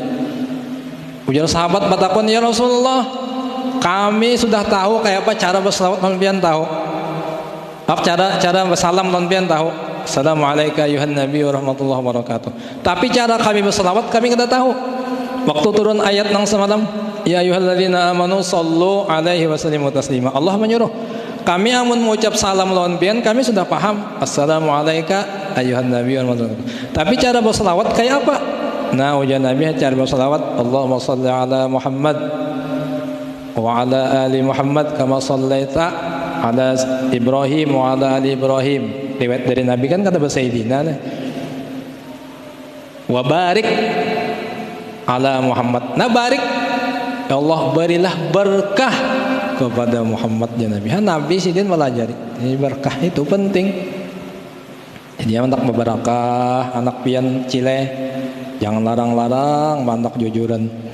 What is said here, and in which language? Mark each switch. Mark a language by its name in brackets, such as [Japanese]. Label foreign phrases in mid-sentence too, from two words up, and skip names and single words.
[Banjar] Ujar sahabat batakon, ya Rasulullah, kami sudah tahu kayak apa cara berselawat lawan pian tahu. Apa cara bersalam lawan pian tahu. [Arabic] السلام عليكم أيها النبي ورحمة الله وبركاته. [Banjar] Tapi cara kami berselawat kami kada tahu. Waktu turun ayat nang semalam, [Arabic] يا أيها الذين آمنوا صلوا عليه وسلموا تسليما. [Banjar] Allah menyuruh kami amun mengucap salam lawan pian kami sudah paham. [Arabic] السلام عليكم أيها النبي ورحمة الله وبركاته. [Banjar] Tapi cara berselawat kayak apa? Nah, ujar Nabi cara berselawat, [Arabic] اللهم صل على محمد وعلى آل محمد كما صليت على إبراهيم وعلى آل إبراهيم. [Banjar] Riwayat dari Nabi kan kata Sayyidina [Arabic] وبارك على محمد. [Banjar] Nah, barik [Arabic] يا الله, [Banjar] berilah berkah kepada Muhammad [Arabic] يا نبي. [Banjar] Nabi sidin melajari. Ini berkah itu penting. Jadi anak berbarakah, anak pian cile, jangan larang-larang, mantak jujuran.